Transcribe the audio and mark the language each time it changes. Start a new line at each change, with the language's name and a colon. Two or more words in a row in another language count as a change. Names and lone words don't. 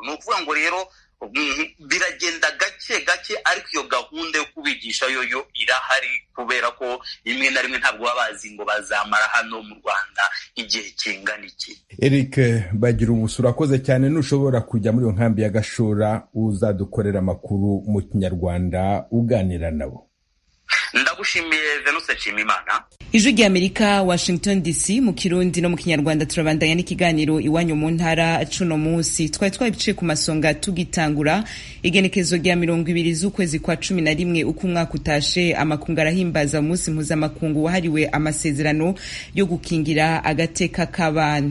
Kinyarwanda: Ni ukuvuga ngo rero biragenda gake gake, ariko iyo gahunda yo kubigisha yo irahari, kubera ko rimwe na rimwe ntabwo baba bazi ngo bazamara hano mu Rwanda igihe kingana iki. Eric Bagira ubusa, urakoze cyane. Nushobora kujya muri iyo nkambi ya Gashora uzadukorera amakuru mu Kinyarwanda uganira nabo. Ndagushimiye Venuste Nshimiyimana. Ijwi ry'Amerika, Washington DC, mu Kirundi no mu Kinyarwanda.
Rundi: Turabandanya n'ikiganiro iwanyu mu ntara. Cuno munsi twabiciye ku masonga tugitangura igenekezo rya 20 z'ukwezi kwa 11 uko umwaka utashe. Amakungu arahimbaza umunsi mpuzamakungu wahariwe amasezerano yo gukingira agateka k'abana.